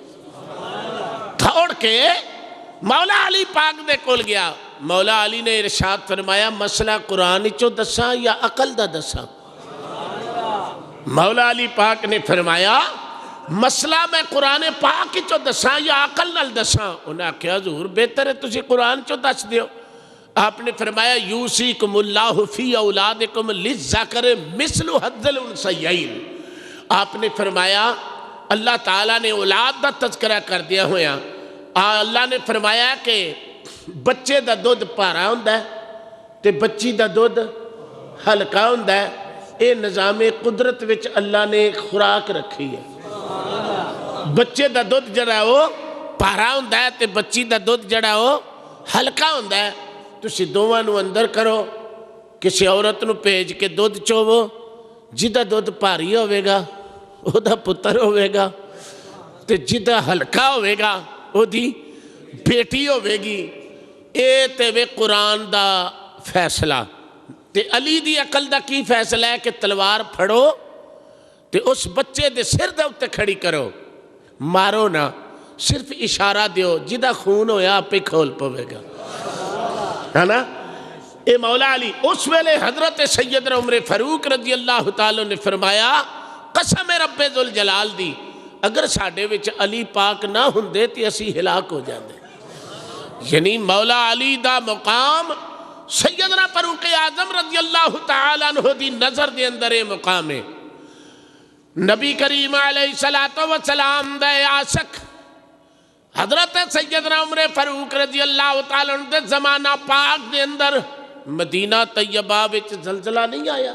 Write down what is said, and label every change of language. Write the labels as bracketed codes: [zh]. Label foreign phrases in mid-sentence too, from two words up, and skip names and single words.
[pa] دھوڑ کے مولا علی پاک دے کول گیا مولا علی نے ارشاد فرمایا مسئلہ قرآن چو دساں یا عقل دا دساں مولا علی پاک نے فرمایا مسئلہ میں قرآن پاک چو دساں یا عقل نال دساں انہاں کہا حضور بہتر ہے تسی قرآن چو دس دیو آپ نے فرمایا [ar] یوسیکم اللہ فی اولادکم للذکر مثل حظ الانثیین [pa] آپ نے فرمایا اللہ تعالیٰ نے اولاد دا تذکرہ کر دیا ہویا اللہ نے فرمایا کہ بچے دا دودھ پارا ہوندہ ہے تے بچی دا دودھ ہلکا ہوندہ ہے اے نظام قدرت وچ اللہ نے خوراک رکھی ہے بچے دا دودھ جڑا وہ ਭਾਰਾ ਹੁੰਦਾ ਹੈ ਤੇ ਬੱਚੀ ਦਾ ਦੁੱਧ ਜਿਹੜਾ ਉਹ ਹਲਕਾ ਹੁੰਦਾ ਹੈ। ਤੁਸੀਂ ਦੋਵਾਂ ਨੂੰ ਅੰਦਰ ਕਰੋ, ਕਿਸੇ ਔਰਤ ਨੂੰ ਭੇਜ ਕੇ ਦੁੱਧ ਚੋਵੋ, ਜਿਹਦਾ ਦੁੱਧ ਭਾਰੀ ਹੋਵੇਗਾ ਉਹਦਾ ਪੁੱਤਰ ਹੋਵੇਗਾ, ਤੇ ਜਿਹਦਾ ਹਲਕਾ ਹੋਵੇਗਾ ਉਹਦੀ ਬੇਟੀ ਹੋਵੇਗੀ। ਇਹ ਤੇ ਵੇ ਕੁਰਾਨ ਦਾ ਫੈਸਲਾ। ਤੇ ਅਲੀ ਦੀ ਅਕਲ ਦਾ ਕੀ ਫੈਸਲਾ ਹੈ ਕਿ ਤਲਵਾਰ ਫੜੋ ਤੇ ਉਸ ਬੱਚੇ ਦੇ ਸਿਰ ਦੇ ਉੱਤੇ ਖੜੀ ਕਰੋ, ਮਾਰੋ ਨਾ, ਸਿਰਫ ਇਸ਼ਾਰਾ ਦਿਓ, ਜਿਹਦਾ ਖੂਨ ਹੋਇਆ ਆਪੇ ਖੋਲ ਪਵੇਗਾ, ہے نا۔ اے مولا علی اس ویلے حضرت سیدنا عمر فاروق [ar] رضی اللہ تعالیٰ [pa] نے فرمایا قسم رب ذوالجلال دی اگر ساڈے وچ علی پاک نہ ہوندے تے اسی ہلاک ہو جاندے۔ یعنی مولا علی دا مقام سیدنا فاروق اعظم [ar] رضی اللہ تعالیٰ عنہ [pa] دی نظر دے اندر اے مقام ہے۔ نبی کریم [ar] علیہ السلام [pa] دا عاشق حضرت سیدنا عمر فاروق [ar] رضی اللہ تعالیٰ عنہ [pa] دے زمانہ پاک دے اندر مدینہ طیبہ وچ زلزلہ نہیں آیا۔